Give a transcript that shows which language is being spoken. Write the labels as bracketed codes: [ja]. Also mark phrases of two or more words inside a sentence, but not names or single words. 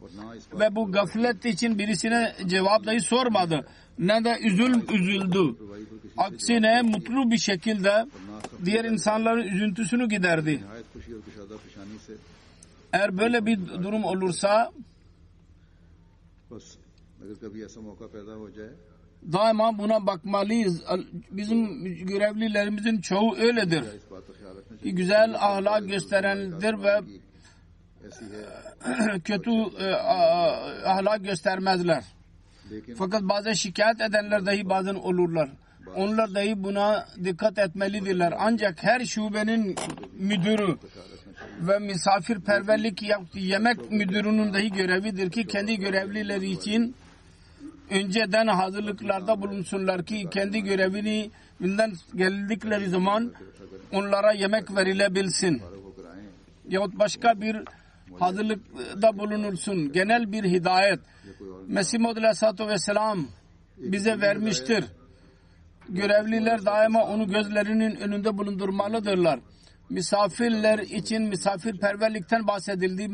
[tr] Ve bu gaflet için birisine cevap dahi sormadı. Ne de üzüldü. Aksine mutlu bir şekilde diğer insanların üzüntüsünü giderdi. Eğer böyle bir durum olursa [ur] بس اگر کبھی ایسا موقع پیدا ہو جائے [tr] Daima buna bakmalıyız. Bizim görevlilerimizin çoğu öyledir. [ur] اس بات کا خیال رکھنا [tr] Ki güzel ahlak gösterendir ve [ur] چاہیے ایسی ہے [tr] kötü ahlak göstermezler. लेकिन Fakat bazen şikayet edenler dahi bazen olurlar. Onlar dahi buna dikkat etmelidirler. Ancak her şubenin müdürü ve misafirperverlik yemek müdürünün dahi görevidir ki kendi görevlileri için önceden hazırlıklarda bulunsunlar ki kendi görevini bilden geldikleri zaman onlara yemek verilebilsin. [ur] ہو کر آئے [tr] Yahut başka bir hazırlıkta bulunursun. Genel bir hidayet Mesih Maud [ar] عليه الصلاة والسلام [tr] bize vermiştir. Görevliler daima onu gözlerinin önünde bulundurmalıdırlar. Misafirler için misafirperverlikten bahsedildi.